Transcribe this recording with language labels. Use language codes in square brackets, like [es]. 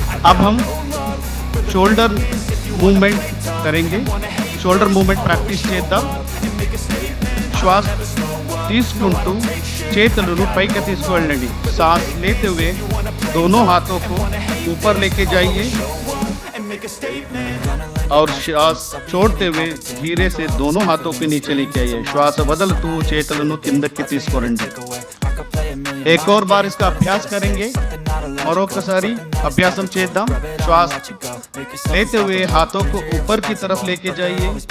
[hi] अब हम shoulder movement करेंगे। [te] शोल्डर मूवमेंट प्रैक्टिस చేద్దాం। श्वास తీసుకుంటూ చేతులను పైకి తీసుకువెళ్ళండి। [hi] सांस लेते हुए दोनों हाथों को ऊपर लेके जाइए और श्वास छोड़ते हुए धीरे से दोनों हाथों के नीचे लेके आइए। [te] श्वास వదులుతూ చేతులను కిందకి తీసుకురండి। [hi] एक और बार इसका अभ्यास करेंगे। [te] మరొకసారి అభ్యాసం చేద్దాం। [hi] श्वास लेते हुए हाथों को ऊपर की तरफ लेके जाइए।